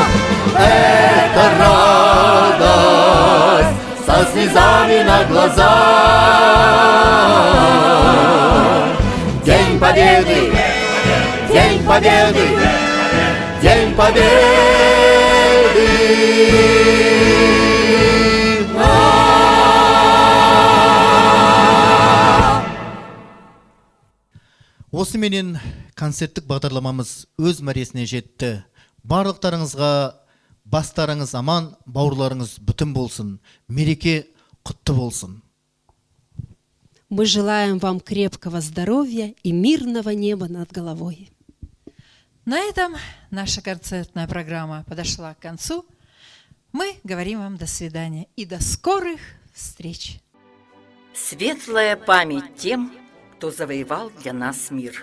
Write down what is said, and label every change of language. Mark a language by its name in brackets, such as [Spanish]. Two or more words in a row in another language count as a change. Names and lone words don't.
[Russian] Это радость со слезами на глазах. День Победы! День Победы! День Победы! [Kazakh] Осыменен концерттік бағдарламамыз өз мәресіне жетті. Барлықтарыңызға бастарыңыз аман, бауырларыңыз бүтін болсын, мереке құтты болсын. [Russian] Мы желаем вам крепкого здоровья и мирного неба над головой. На этом наша концертная программа подошла к концу. Мы говорим вам до свидания и до скорых встреч. Светлая память тем, кто завоевал для нас мир.